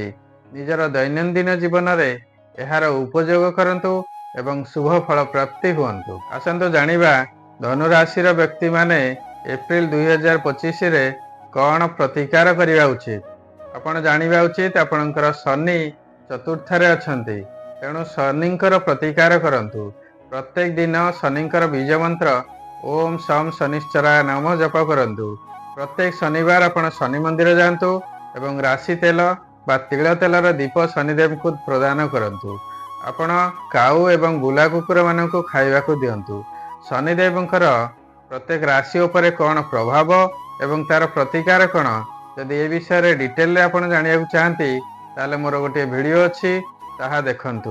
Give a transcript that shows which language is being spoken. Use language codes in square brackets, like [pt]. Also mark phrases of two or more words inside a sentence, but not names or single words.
[or] ନିଜର ଦୈନନ୍ଦିନ ଜୀବନ ରେ ଏହାର ଉପଯୋଗ କରନ୍ତୁ ଏବଂ ଶୁଭ ଫଳ ପ୍ରାପ୍ତି ହୁଅନ୍ତୁ। ଆସନ୍ତୁ ଜାଣିବା ଧନୁରାଶି ବ୍ୟକ୍ତି ମାନେ ଏପ୍ରିଲ 2025 ରେ କଉଣ ପ୍ରତିକାର କରିବା ଉଚିତ। ଆପଣ ଜାଣିବା ଉଚିତ ଆପଣଙ୍କର ଶନି ଚତୁର୍ଥ ରେ ଅଛନ୍ତି। ତେଣୁ ଶନିଙ୍କର ପ୍ରତିକାର କରନ୍ତୁ। ପ୍ରତ୍ୟେକ ଦିନ ଶନିଙ୍କର ବୀଜ ମନ୍ତ୍ର [sa] ओम सम शनिश्चराय नमः [or] ଜପ କରନ୍ତୁ। ପ୍ରତ୍ୟେକ ଶନିବାର ଆପଣ ଶନି ମନ୍ଦିର ଯାଆନ୍ତୁ ଏବଂ ରାଶି ତେଲ ବା ତିଳ ତେଲର ଦୀପ ଶନିଦେବ କୁ ପ୍ରଦାନ କରନ୍ତୁ। ଆପଣ କାଉ ଏବଂ ବୁଲା କୁକୁର ମାନଙ୍କ ଖାଇବା କୁ ଦିଅନ୍ତୁ। ଶନିଦେବଙ୍କର ପ୍ରତ୍ୟେକ ରାଶି ଉପରେ କଉଣ ପ୍ରଭାବ ଏବଂ ତାର ପ୍ରତିକାର କଉଣ ଯଦି ଏ ବିଷୟ ଡିଟେଲ ରେ ଆପଣ ଜାଣିବା ଚାହାନ୍ତି ତାହେଲେ ମୋର ଗୋଟେ ଭିଡିଓ ଅଛି ତାହା ଦେଖନ୍ତୁ।